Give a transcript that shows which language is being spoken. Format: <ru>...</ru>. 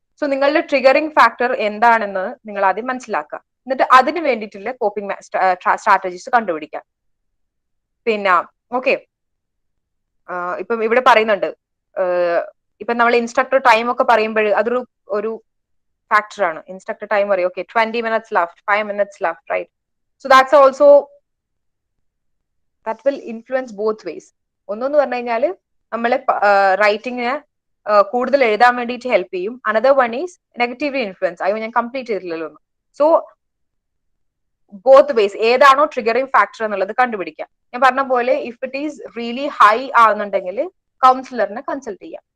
<ml>So നിങ്ങളുടെ triggering factor എന്താണെന്ന് നിങ്ങൾ ആദ്യം മനസ്സിലാക്കുക. എന്നിട്ട് അതിന് വേണ്ടിയിട്ടുള്ള കോപ്പിംഗ് സ്ട്രാറ്റജീസ് കണ്ടുപിടിക്കുക. പിന്നെ ഓക്കെ, ഇപ്പം ഇവിടെ പറയുന്നുണ്ട്, ഇപ്പൊ നമ്മൾ ഇൻസ്ട്രക്ടർ ടൈം ഒക്കെ പറയുമ്പോൾ അതൊരു ഒരു ഫാക്ടറാണ്. ഇൻസ്ട്രക്ടർ ടൈം പറയും okay</ml> <en>20 minutes left, 5 minutes left, right? So that's also, that will influence both ways.</en> <ml>ഒന്നെന്ന് പറഞ്ഞു കഴിഞ്ഞാല് നമ്മളെ റൈറ്റിങ്ങിന് കൂടുതൽ എഴുതാൻ വേണ്ടിയിട്ട് ഹെൽപ്പ് ചെയ്യും.</ml> <en>another one is negatively influence,</en> <ml>അയ്യോ ഞാൻ കംപ്ലീറ്റ് ചെയ്തിട്ടില്ലല്ലോ എന്ന്.</ml> <en>so both ways ഏതാണോ triggering factor</en> <ml>എന്നുള്ളത് കണ്ടുപിടിക്കാം. ഞാൻ പറഞ്ഞ പോലെ</ml> <en>if it is really high</en> <ml>ആവുന്നുണ്ടെങ്കിൽ കൗൺസിലറിനെ consult ചെയ്യാം.</ml>